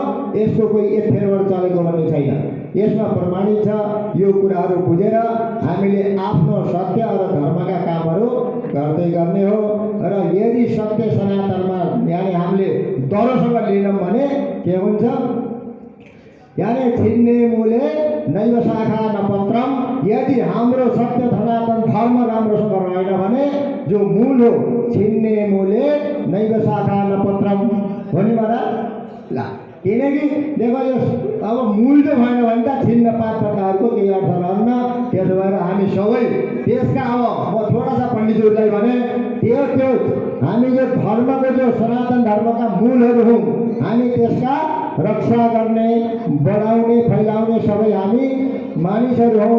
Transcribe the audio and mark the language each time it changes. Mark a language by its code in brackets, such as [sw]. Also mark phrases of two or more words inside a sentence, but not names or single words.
[ne] यसको कोही एथेरबाट चलेको भन्ने छैन। यसमा प्रमाणित छ। यो कुराहरू बुझेर हामीले आफ्नो सत्य र धर्मका कामहरू गर्दै गर्ने हो। र यदि सत्य सनातनमा यानी हामीले डरसँग लिनौँ भने के हुन्छ? [sa] यानी छिन्ने मूले नैव शाखा न पत्रम। [ne] यदि हाम्रो सत्य सनातन धर्म राम्रोसँग रहेन भने जो मूल हो, [sa] छिन्ने मूले नैव शाखा न पत्रम [ne] भन्ने महाराज ला। किनकि देखो यो अब मूल जो भएन भने त छिन्न पात पत्ताहरूको केही अर्थ रहन्न। त्यसो भएर हामी सबै त्यसका अब म [hi] थोडा सा [ne] पण्डितहरूलाई भने त्यो हामी जो धर्मको जो सनातन धर्मका मूलहरू हौँ, हामी त्यसका रक्षा गर्ने, बढाउने, फैलाउने सबै हामी मानिसहरू हौँ।